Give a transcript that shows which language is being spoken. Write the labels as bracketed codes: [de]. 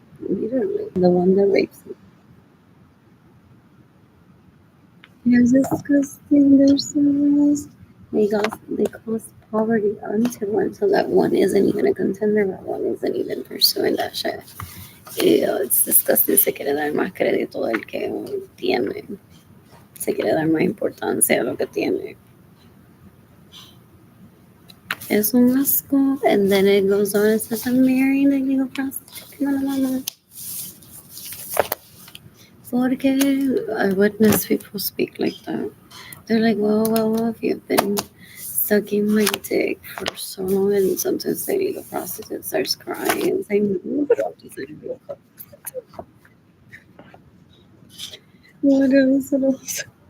[en] Literally, the one that rapes him. It's disgusting. They're so gross. They cause poverty unto one, so that one isn't even a contender. That one isn't even pursuing that shit. Ew, it's disgusting. [es] Se quiere dar más crédito del que tiene. Se quiere dar más importancia a lo que tiene. Es un asco. [en] And then it goes on and says, I'm marrying the legal prostitute. No, no, no, no. [es] Porque [en] I witness people speak like that. They're like, well, if you've been sucking my dick for so long, and sometimes the legal prostitute starts crying and saying, what else?